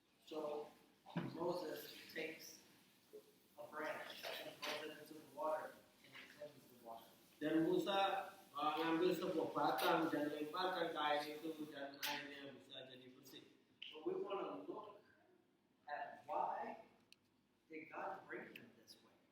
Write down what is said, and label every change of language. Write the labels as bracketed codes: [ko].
[en] So Moses takes a branch and throws it into the water and it cleanses the water. [id] Dan Musa ngambil sebuah batang dan lemparkan ke air itu dan airnya bisa jadi bersih. [en] But we want to look at why did God bring them this way.